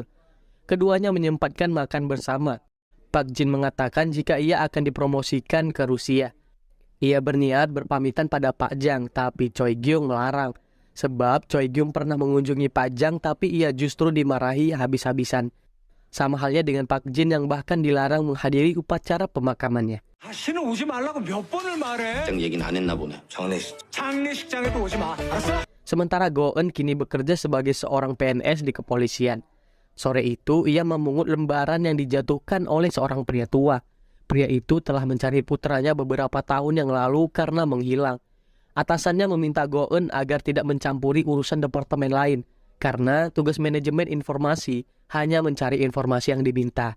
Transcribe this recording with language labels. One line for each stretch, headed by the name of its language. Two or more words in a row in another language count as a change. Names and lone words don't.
Indonesian: Keduanya menyempatkan makan bersama. Park Jin mengatakan jika ia akan dipromosikan ke Rusia. Ia berniat berpamitan pada Pak Jang, tapi Choi Gyung melarang. Sebab Choi Gyung pernah mengunjungi Pak Jang tapi ia justru dimarahi habis-habisan. Sama halnya dengan Park Jin yang bahkan dilarang menghadiri upacara pemakamannya.
Korean: 다시는 오지 말라고 몇 번을 말해? 장 얘기는 안 했나 보네. 장례식장에도 오지 마. 알았어?
Indonesian: Sementara Go-eun kini bekerja sebagai seorang PNS di kepolisian. Sore itu ia memungut lembaran yang dijatuhkan oleh seorang pria tua. Pria itu telah mencari putranya beberapa tahun yang lalu karena menghilang. Atasannya meminta Go-eun agar tidak mencampuri urusan departemen lain, karena tugas manajemen informasi hanya mencari informasi yang diminta.